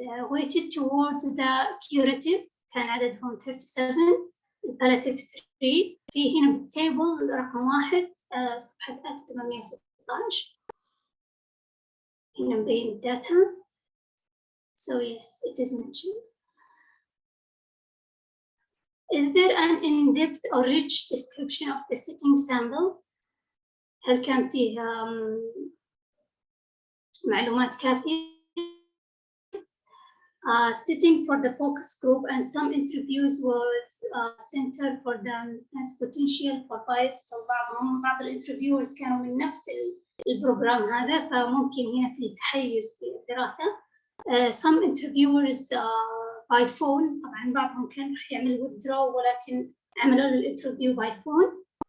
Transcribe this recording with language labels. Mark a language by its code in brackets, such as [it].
[en] Weighted towards the curative [ar] كان عددهم 37. palliative 3 في هنا بالتيبل رقم 1 صفحة 1816. هنا مبين الداتا. [en] So yes, it is mentioned. Is there an in-depth or rich description of the setting sample? [ar] هل كان فيه معلومات كافية؟ [en] sitting for the focus group, and some interviews was centered for the potential for bias. [ar] So بعض الانترفيورز كانوا من نفس البروجرام هذا، فممكن هنا في تحيز في الدراسة. [en] Some interviewers by phone، [ar] طبعا بعضهم كان راح يعمل withdraw ولكن عملوا له الانترفيو [en] by phone.